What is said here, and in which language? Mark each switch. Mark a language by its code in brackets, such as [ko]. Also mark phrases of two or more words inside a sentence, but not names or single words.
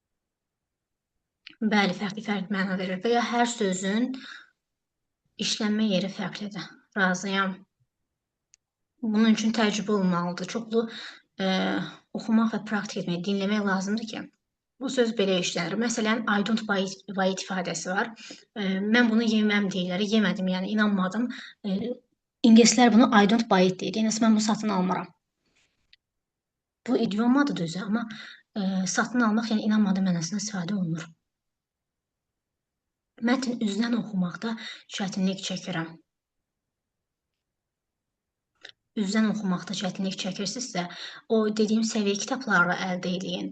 [az] Bəli, fərqli-fərqli məna verir və ya hər sözün İşlənmə yeri fərqlidir. Razıyam. Bunun üçün təcrübə olmalıdır. Çoxlu oxumaq və praktik etmək, dinləmək lazımdır ki, bu söz belə işlənir. Məsələn, [en] I don't buy it [az] ifadəsi var. Mən bunu yeməm deyirlər. Yemədim, yəni inanmadım. İngilislər bunu [en] I don't buy it [az] deyir. Yəni mən bunu satın almıram. Bu idiomadır düzü, amma satın almaq, yəni inanmadım mənasında istifadə olunur. Mətn üzdən oxumaqda çətinlik çəkirəm. Üzdən oxumaqda çətinlik çəkirsinizsə, o dediyim səviyyə kitablarla əldə edin.